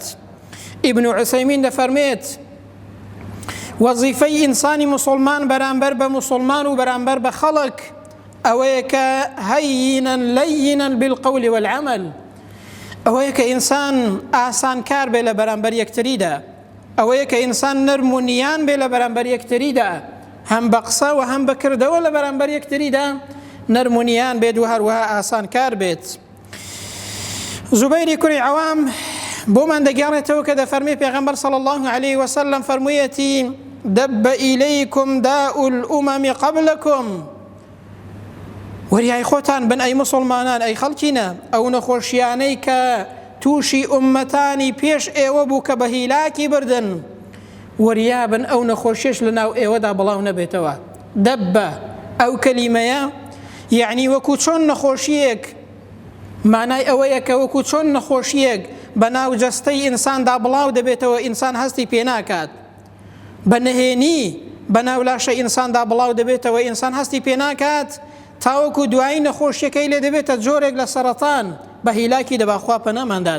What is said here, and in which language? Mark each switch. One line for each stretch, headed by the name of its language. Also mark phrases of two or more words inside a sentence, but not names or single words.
Central Kurdish: ئیبن عوسەیمین دەفەرمێت وەزیفەی ئینسانی موسڵمان بەرامبەر بە موسڵمان و بەرامبەر بە خەڵک ئەوەیە کە
Arabic: هەیینە لەیینە بالقەول والعەمەل،
Central Kurdish: ئەوەیە کە ئینسان ئاسان کار بێ لە بەرامبەر یەکتریدا، ئەوەیە کە ئینسان نەرمونیان بێ لە بەرامبەر یەکتریدا، هەم بە قسە و هەم بە کردەوە لە بەرامبەر یەکتریدا نەرمونیان بێت و هەروەها ئاسان کار بێت. زوبەیری کوڕی عەوام بۆمان دەگەڕێتەوە کە دەفەرمێ پێغەمبەر
Arabic: صلی الله عليه وسلم
Central Kurdish: فەرموویەتی
Arabic: دەب ئیلەیکم داء الأمم قبلكم
Central Kurdish: وەریای خۆتان بن ئەی مسلمانان ئەی خەڵکینە ئەو نەخۆشیانەی کە تووشی ئوممەتانی پێش ئێوە بوو کە بە هیلاکی بردن وەریابن ئەو نەخۆشیش لە ناو ئێوەدا بڵاو نەبێتەوە. دەبە ئەو کەلیمەیە یعنی وەکو چۆن نەخۆشیەک مانای ئەوەیە کە وەکو چۆن نەخۆشیەک بە ناو جەستەی ئینساندا بڵاو دەبێتەوە ئینسان هەستی پێ ناکات، بە نهێنی بە ناو لاشە ئینساندا بڵاو دەبێتەوە ئینسان هەستی پێ ناکات تاوەکو دوایی نەخۆشیەکەی لێ دەبێتە جۆرێک لە سەرەتان بە هیلاکی دەباخوا پەناماندات.